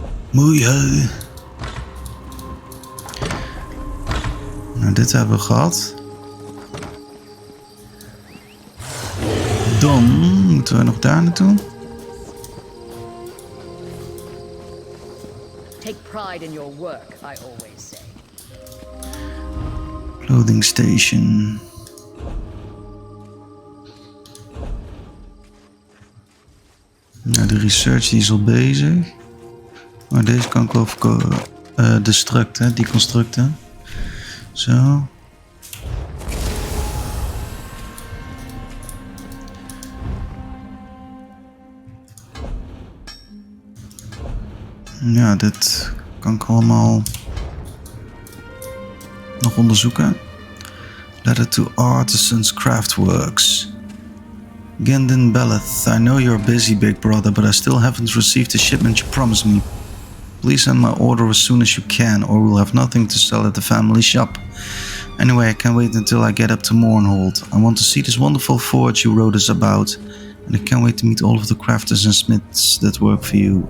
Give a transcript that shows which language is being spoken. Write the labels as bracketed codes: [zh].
[nl] Mooi. Nou, dit hebben we gehad. Dan moeten we nog daar naartoe. [en] Take pride in your work, I always say. Clothing station. [nl] Nou, de research die is al bezig. Maar deze kan ik wel verkopen. Destruct, hè, die constructen. Zo. Ja, dit kan ik allemaal nog onderzoeken. [en] Letter to Artisans Craftworks. Gendon Beleth, I know you're busy, big brother, but I still haven't received the shipment you promised me. Please send my order as soon as you can, or we'll have nothing to sell at the family shop. Anyway, I can't wait until I get up to Mournhold. I want to see this wonderful forge you wrote us about, and I can't wait to meet all of the crafters and smiths that work for you.